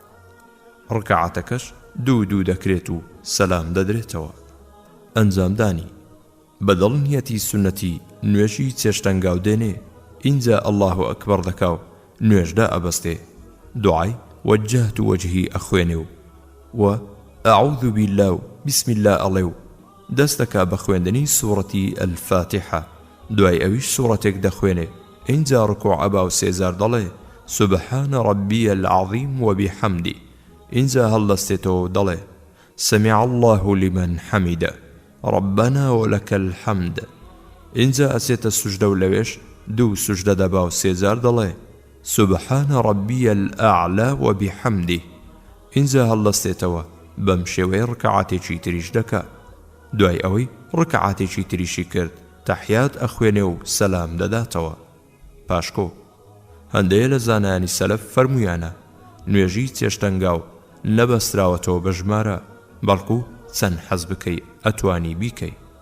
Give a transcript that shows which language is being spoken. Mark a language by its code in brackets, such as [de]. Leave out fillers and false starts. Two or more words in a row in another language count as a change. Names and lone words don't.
[ckb] ڕکعاتەکەش 2 دەکرێت و سەلام دەدرێتەوە ئەنجامدانی بەدڵنیەتی سونەتی نوێژی چێشتەنگاو دێنێ ئینجا [ar] الله ئەکبەر [ckb] دەکاو نوێژدا ئەبەستێ دوعای [ar] وجهت وجهی [ckb] ئەخوێنێ و [ar] أعوذ بالله بسم [ckb] الله ئەڵێ و دەستەکە بە خوێندنی سوورەتی الفاتحە دوای ئەویش سوورەتێک دەخوێنێ ئینجا ڕکوع ئەبا و سێزار دەڵێ [ar] سبحان ربي العظيم وبحمده [ckb] ئینجا هەڵدەستێتەوە دەڵێ [ar] سمع الله لمن حمده ربنا ولك الحمد [ckb] ئینجا ئەچێتە سوژدە و لەوێش 2 سوژدە دەبا و سێزار دەڵێ [ar] سبحان ربي الأعلى وبحمده [ckb] ئینجا هەڵدەستێتەوە بەم شێوەیە ڕکعاتێکی تریش دەکا دوای ئەوەی ڕکعاتێکی تریشی کرد تەحیات ئەخوێنێ و سەلام دەداتەوە پاشکۆ هەندەیە لە زانایانی سەلەف فەرموویانە نوێژی چێشتەنگاو نەبەستراوەتەوە بە ژمارە بەڵکو چەند حەز بکەی ئەتوانی بیکەی